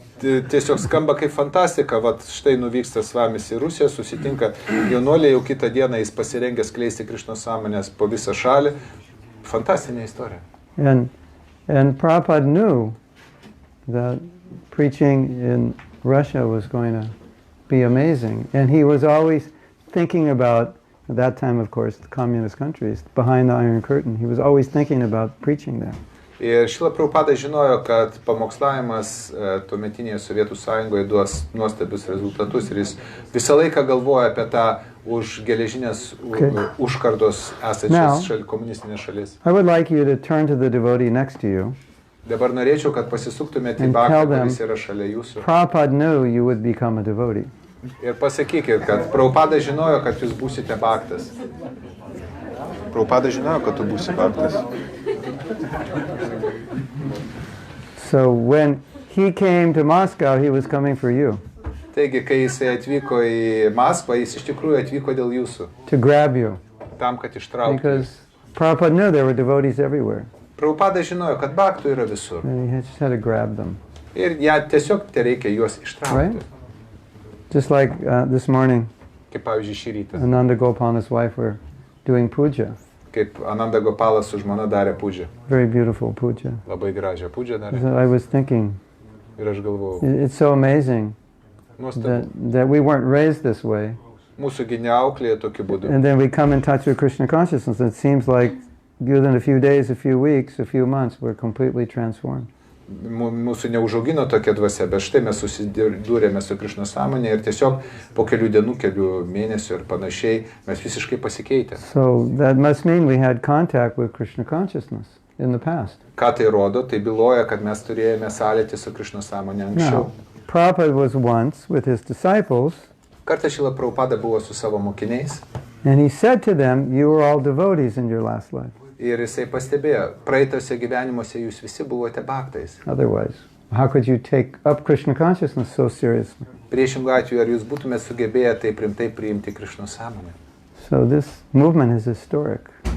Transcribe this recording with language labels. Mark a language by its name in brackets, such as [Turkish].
[Lithuanian] Tiesiog skamba kaip fantastika, vat štai nuvyksta Svamis į Rusiją, susitinka jaunuoliai, jau kitą dieną jis pasirengęs skleisti Krišnos sąmonės po visą šalį. Fantastinė istorija. [English] And Prabhupada knew that preaching in Russia was going to be amazing. And he was always thinking about, at that time of course, the communist countries, behind the Iron Curtain. He was always thinking about preaching there. [Lithuanian] Ir Šrila Prabhupada žinojo, kad pamokslavimas tuometinėje Sovietų Sąjungoje duos nuostabius rezultatus ir jis visą laiką galvoja apie tą už geležinės užkardos esančias komunistinės šalis. [English] I would like you to turn to the devotee next to you. [Lithuanian] Dabar norėčiau, kad pasisuktumėte į Bhaktą, kuris yra šalia jūsų. [English] Prabhupada knew you would become a devotee. [Lithuanian] Ir pasakykit, kad Prabhupada žinojo, kad jūs būsite Bhaktas. Prabhupada žinojo, kad tu būsi Bhaktas. [English] So when he came to Moscow, he was coming for you. [Lithuanian] Taigi, kai jisai atvyko į Maskvą, jis iš tikrųjų atvyko dėl jūsų. [English] To grab you. [Lithuanian] Tam, kad ištrauktų. [English] Because Prabhupada knew there were devotees everywhere. [Lithuanian] Prabhupada žinojo, kad Bhaktų yra visur. [English] And he just had to grab them. [Lithuanian] Ir tiesiog reikia juos ištraukti. [English] Right? Just like this morning, [Lithuanian] Kaip pavyzdžiui šį rytą. [English] Ananda Gopal and his wife were doing puja. [Lithuanian] Kaip Ananda Gopalas su žmona darė pūdžią. [English] Very beautiful puja. [Lithuanian] Labai gražią pūdžią darė. [English] So I was thinking, [Lithuanian] Ir aš galvojau, [English] it's so amazing that we weren't raised this way. [Lithuanian] Mūsųgi neauklėja tokiu būdu. [English] And then we come in touch with Krishna consciousness. It seems like within a few days, a few weeks, a few months, we're completely transformed. [Lithuanian] Mūsų neužaugino tokia dvasia, bet štai mes susidūrėme su Krišnos sąmonė ir tiesiog po kelių dienų, kelių mėnesių ir panašiai mes visiškai pasikeitė. [English] So that must mean we had contact with Krishna consciousness in the past. [Lithuanian] Ką tai rodo? Tai byloja, kad mes turėjome sąlytį su Krišnos sąmonė anksčiau. [English] Now, Prabhupada was once with his disciples, [Lithuanian] Kartą Šrila Prabhupada buvo su savo mokiniais [English] and he said to them, you were all devotees in your last life. [Lithuanian] ir jisai pastebėjo, praeitose gyvenimuose jūs visi buvote Bhaktais. [English] Otherwise, how could you take up Krishna consciousness so seriously? [Lithuanian] Priešingų atveju, ar jūs būtumėte sugebėję taip rimtai priimti Krišnos sąmonę? [English] So this movement is historic.